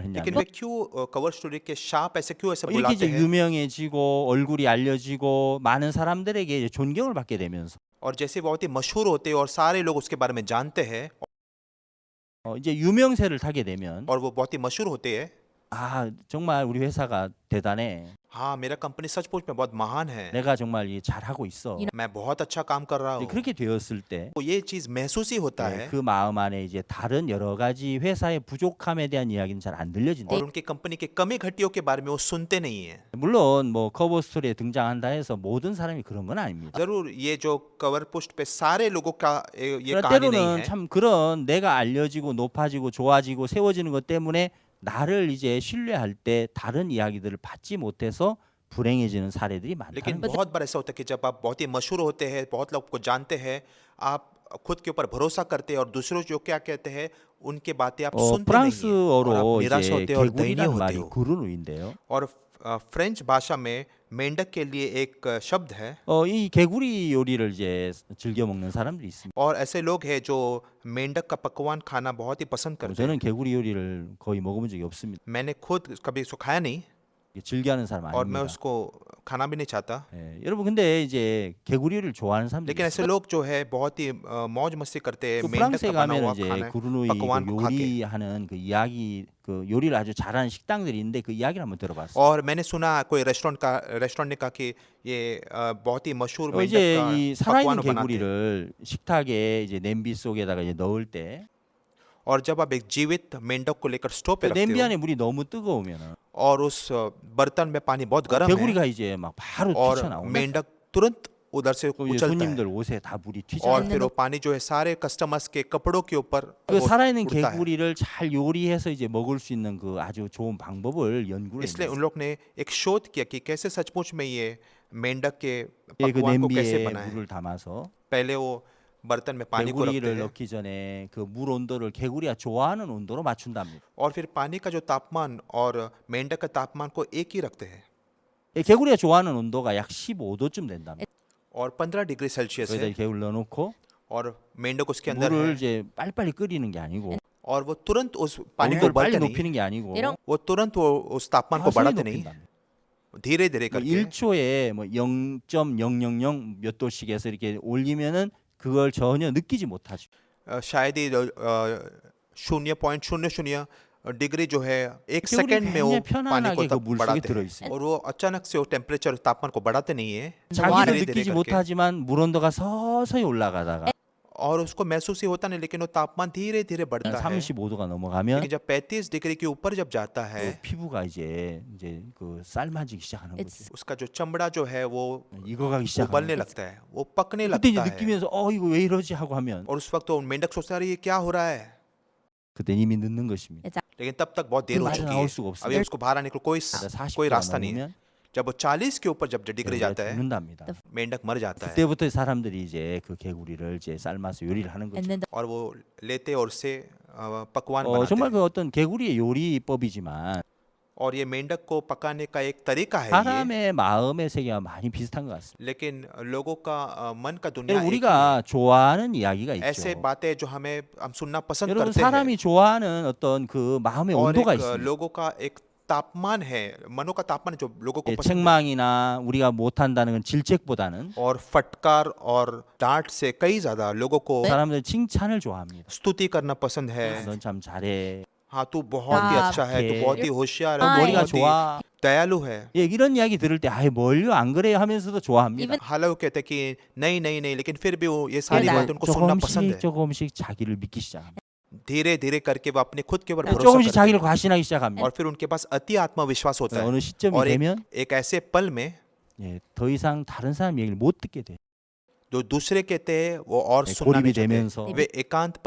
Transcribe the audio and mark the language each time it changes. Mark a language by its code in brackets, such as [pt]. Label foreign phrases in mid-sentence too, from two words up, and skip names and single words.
[hi] लेकिन [ko] 했냐면 [hi] वे क्यों [en] cover story [hi] के शाप ऐसे क्यों ऐसे [ko] 이렇게 [hi] बुलाते [ko] 이제 [hi] हैं [ko] 유명해지고 얼굴이 알려지고 많은 사람들에게 이제 존경을 받게 되면서 [hi] और जैसे बहुत ही मशहूर होते हैं और सारे लोग उसके बारे में जानते हैं [ko] 이제 유명세를 타게 되면 [hi] और वो बहुत ही मशहूर होते हैं [ko] 아 정말 우리 회사가 대단해. [hi] हाँ, मेरा कंपनी सचमुच में बहुत महान है, [ko] 내가 정말 이 잘하고 있어. [hi] मैं बहुत अच्छा काम कर रहा [ko] 이제 [hi] हूँ। [ko] 그렇게 되었을 때 [hi] तो ये चीज महसूस ही होता है [ko] 그 마음 안에 이제 다른 여러 가지 회사의 부족함에 대한 이야기는 잘 안 들려진다. [hi] और उनकी कंपनी के कमी घटियों के बारे में वो सुनते नहीं है। [ko] 물론 뭐 커버 스토리에 등장한다 해서 모든 사람이 그런 건 아닙니다. [hi] जरूर ये जो [en] cover post [hi] पे सारे लोगों का ये [ko] 그러나 [hi] कहानी नहीं [ko] 때로는 [hi] है। [ko] 참 그런 내가 알려지고 높아지고 좋아지고 세워지는 것 때문에 나를 이제 신뢰할 때 다른 이야기들을 받지 못해서 불행해지는 사례들이 [hi] लेकिन [ko] 많다. [hi] बहुत बार ऐसा होता है कि जब आप बहुत ही मशहूर होते हैं, बहुत लोग को जानते हैं, आप खुद के ऊपर भरोसा करते हैं और दूसरों जो क्या कहते हैं उनके बातें आप सुनते नहीं हैं और [ko] 프랑스어로 [hi] आप निराश [ko] 이제 [hi] होते हैं और दयनीय [ko] 개구리라는 [hi] होते [ko] 말이 [hi] हो। [ko] 구르누인데요. [hi] और फ्रेंच भाषा में मेंढक के लिए एक शब्द है [ko] 이 개구리 요리를 이제 즐겨 먹는 사람들이 있습니다. [hi] और ऐसे लोग हैं जो मेंढक का पकवान खाना बहुत ही पसंद करते हैं। [ko] 저는 개구리 요리를 거의 먹어본 적이 없습니다. [hi] मैंने खुद कभी इसको खाया नहीं [ko] 즐겨하는 사람 [hi] और मैं [ko] 아닙니다. [hi] उसको खाना भी नहीं चाहता। [ko] 예, 여러분 근데 이제 개구리 요리를 좋아하는 사람들이 [hi] लेकिन ऐसे लोग जो है बहुत ही मौज मस्ती करते हैं [ko] 그 [hi] मेंढक [ko] 프랑스에 [hi] का बना [ko] 가면 [hi] हुआ [ko] 이제 [hi] खाना [ko] 구르누이 [hi] पकवान [ko] 그 [hi] को खा के। [ko] 요리하는 그 이야기 그 요리를 아주 잘하는 식당들이 있는데 그 이야기를 한번 들어봤어요. [hi] और मैंने सुना कोई रेस्टोरेंट ने कहा कि ये बहुत ही मशहूर मेंढक [ko] 이제 [hi] का [ko] 이 살아있는 [hi] पकवान बनाते हैं। [ko] 개구리를 식탁에 이제 냄비 속에다가 이제 넣을 때 [hi] और जब आप एक जीवित मेंढक को लेकर स्टोव पे [ko] 그 [hi] रखते [ko] 냄비 [hi] हो [ko] 안에 물이 너무 뜨거우면 [hi] और उस बर्तन में पानी बहुत गर्म है [ko] 개구리가 이제 막 바로 [hi] और [ko] 튀쳐나오고 [hi] मेंढक तुरंत उधर से [ko] 또 이제 [hi] उछलता [ko] 손님들 [hi] है [ko] 옷에 다 물이 튀져. [hi] और फिर वो पानी जो है सारे कस्टमर्स के कपड़ों के ऊपर [ko] 그 [hi] वो [ko] 살아있는 [hi] उड़ता है। [ko] 개구리를 잘 요리해서 이제 먹을 수 있는 그 아주 좋은 방법을 연구를 [hi] इसलिए [ko] 했어요. [hi] उन लोग ने एक शोध किया कि कैसे सचमुच में ये मेंढक के [ko] 그 [hi] पकवान को कैसे [ko] 냄비에 [hi] बनाए। [ko] 물을 담아서 [hi] पहले वो बर्तन में पानी को रखते [ko] 개구리를 [hi] हैं [ko] 넣기 전에 그 물 온도를 개구리가 좋아하는 온도로 맞춘답니다. [hi] और फिर पानी का जो तापमान और मेंढक का तापमान को एक ही रखते हैं [ko] 이 개구리가 좋아하는 온도가 약 15도쯤 된답니다. [hi] और 15 [en] degree Celsius [ko] 거기다 [hi] है [ko] 개구리 넣어놓고 [hi] और मेंढक उसके अंदर [ko] 물을 [hi] है [ko] 이제 빨리빨리 끓이는 게 아니고 [hi] और वो तुरंत उस पानी को [ko] 온도를 빨리 [hi] बढ़ाते नहीं [ko] 높이는 게 아니고 이런- [hi] वो तुरंत वो उस तापमान को [ko] 서서히 [hi] बढ़ाते नहीं [ko] 높인답니다. [hi] धीरे धीरे [ko] 뭐 [hi] करके [ko] 1초에 뭐 0.000 몇 도씩에서 이렇게 올리면은 그걸 전혀 느끼지 못하죠. [hi] शायद ही 0.00 डिग्री जो है एक [ko] 개구리 [hi] सेकंड में वो [ko] 굉장히 [hi] पानी को [ko] 편안하게 그 [hi] तब [ko] 물 속에 [hi] बढ़ाते [ko] 들어 [hi] हैं [ko] 있어요. [hi] और वो अचानक से वो टेम्परेचर तापमान को बढ़ाते नहीं है [ko] 자기도 [hi] धीरे [ko] 느끼지 [hi] धीरे करके [ko] 못하지만 물 온도가 서서히 올라가다가 [hi] और उसको महसूस ही होता नहीं लेकिन वो तापमान धीरे धीरे बढ़ता है [ko] 35도가 넘어가면 [hi] लेकिन जब 35 डिग्री के ऊपर जब जाता है [ko] 그 피부가 이제 그 삶아지기 시작하는 [en] It's- [ko] 거죠. [hi] उसका जो चमड़ा जो है वो [ko] 익어가기 [hi] उबलने [ko] 시작하는 거죠. [hi] लगता है वो पकने [ko] 그때 이제 [hi] लगता है [ko] 느끼면서 이거 왜 이러지 하고 하면 [hi] और उस वक्त वो मेंढक सोचता है "अरे, ये क्या हो रहा है [ko] 그때 이미 늦는 것입니다. [hi] लेकिन तब तक बहुत देर हो [ko] बाहर [hi] चुकी [ko] ना올 [hi] है [ko] 수가 없어요. [hi] अभी उसको बाहर आने का कोई [ko] 40도가 [hi] रास्ता नहीं है [ko] 넘으면 [hi] जब वो 40 के ऊपर जब डिग्री [ko] 개구리가 [hi] जाता है [ko] 죽는답니다. [hi] मेंढक मर जाता है [ko] 그때부터 사람들이 이제 그 개구리를 이제 삶아서 요리를 하는 거죠. [en] and then [hi] और वो लेते और उससे पकवान [ko] 정말 [hi] बनाते [ko] 그 어떤 개구리의 요리법이지만 [hi] और ये मेंढक को पकाने का एक तरीका है ये [ko] 사람의 마음의 세계와 많이 비슷한 것 같습니다. [hi] लेकिन लोगों का मन का दुनिया [ko] 여러분, [hi] एक ही [ko] 우리가 좋아하는 이야기가 [hi] है। ऐसे [ko] 있죠. [hi] बातें जो हम सुनना पसंद [ko] 여러분 [hi] करते हैं [ko] 사람이 좋아하는 어떤 그 마음의 [hi] और [ko] 온도가 [hi] एक [ko] 있습니다. [hi] लोगों का एक तापमान है मनो का तापमान जो लोगों को [ko] 예, [hi] पसंद है [ko] 책망이나 우리가 못한다는 건 질책보다는 [hi] और फटकार और डांट से कई ज्यादा लोगों को [ko] 사람들은 칭찬을 좋아합니다. [hi] स्तुति करना पसंद है [ko] 넌 참 잘해. [hi] हाँ तू बहुत ही अच्छा है तू [ko] 예. [hi] बहुत ही होशियार [ko] 너 [hi] है [ko] 머리가 [hi] बहुत ही [ko] 좋아. [hi] दयालु है [ko] 예, 이런 이야기 들을 때 뭘요 안 그래요 하면서도 좋아합니다. [en] Even- [hi] हालांकि वो कहते हैं कि नहीं नहीं नहीं लेकिन फिर भी वो ये सारी [ko] 그러나 [hi] बातें उनको सुनना पसंद है [ko] 조금씩 자기를 믿기 시작합니다. [hi] धीरे धीरे करके वो अपने खुद के ऊपर भरोसा [ko] 조금씩 [hi] करते [ko] 자기를 [hi] हैं [ko] 과신하기 시작합니다. [hi] और फिर उनके पास अति आत्मविश्वास होता है [ko] 어느 시점이 [hi] और [ko] 되면 [hi] एक ऐसे पल में [ko] 예, 더 이상 다른 사람 얘기를 못 듣게 돼요. [hi] जो दूसरे कहते हैं वो और [ko] 예, [hi] सुनना [ko] 고립이 [hi] नहीं चाहते [ko] 되면서 [hi] वे एकांतपन